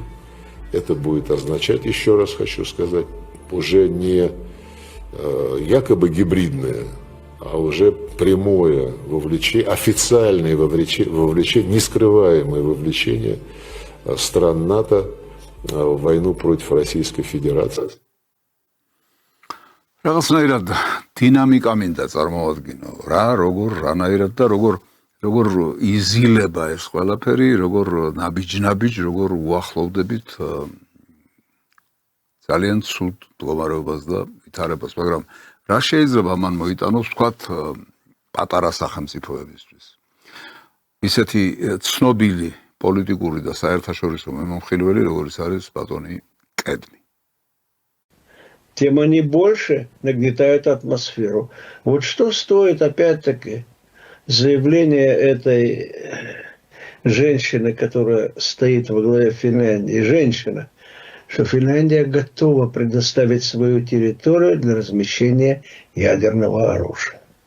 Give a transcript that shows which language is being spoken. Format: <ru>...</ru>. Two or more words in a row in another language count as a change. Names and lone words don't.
<ru>Это будет означать, еще раз хочу сказать, уже не якобы гибридное, а уже прямое вовлечение, официальное вовлечение, нескрываемое вовлечение стран НАТО в войну против Российской Федерации.</ru> <ka>რაღაცნაირად დინამიკა მინდა წარმოვადგინო რა, რანაირად და როგორ იზილება ეს ყველაფერი, როგორ ნაბიჯ, როგორ უახლოვდებით ძალიან ცუდ მდგომარეობას და ვითარებას, მაგრამ რა შეიძლება მან მოიტანოს ვთქვათ პატარა სახელმწიფოებისთვის. ისეთი ცნობილი პოლიტიკური და საერთაშორისო მიმოხილველი, როგორც არის ბატონი კედმი.</ka> <ru>Тем они больше нагнетают атмосферу. Вот что стоит, опять-таки, заявление этой женщины, которая стоит во главе Финляндии, женщина, что Финляндия готова предоставить свою территорию для размещения ядерного оружия.</ru>